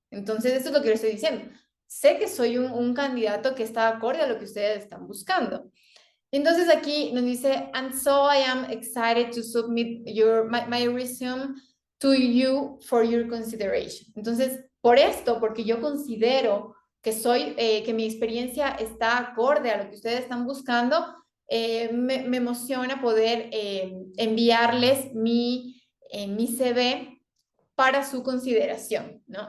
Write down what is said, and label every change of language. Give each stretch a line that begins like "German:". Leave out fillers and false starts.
Spanish: Entonces, esto es lo que les estoy diciendo. Sé que soy un candidato que está acorde a lo que ustedes están buscando. Entonces aquí nos dice,
English: and so I am excited to submit my resume to you for your consideration.
Spanish: Entonces, por esto, porque yo considero que mi experiencia está acorde a lo que ustedes están buscando, me emociona poder enviarles mi CV para su consideración, ¿no?